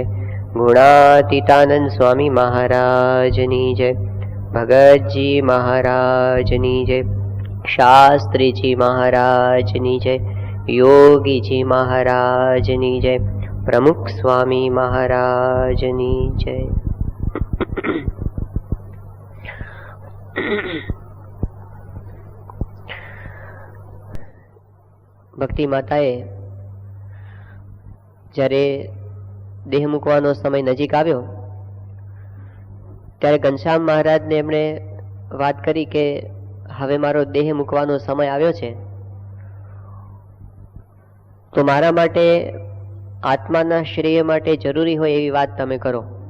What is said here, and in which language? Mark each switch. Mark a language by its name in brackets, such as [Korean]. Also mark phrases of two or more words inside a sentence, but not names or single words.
[Gujarati] ગુણાતીતાનંદ સ્વામી મહારાજની જય। ભગતજી મહારાજની જય। શાસ્ત્રી જી મહારાજની જય। યોગી જી મહારાજની જય। પ્રમુખ સ્વામી મહારાજની જય। ભક્તિ માતાએ જ્યારે દેહ મૂકવાનો સમય નજીક આવ્યો ત્યારે ઘનશ્યામ મહારાજને એમણે વાત કરી કે હવે મારો દેહ મૂકવાનો સમય આવ્યો છે, તો મારા માટે આત્માના શ્રેય માટે જરૂરી હોય એવી વાત તમે કરો.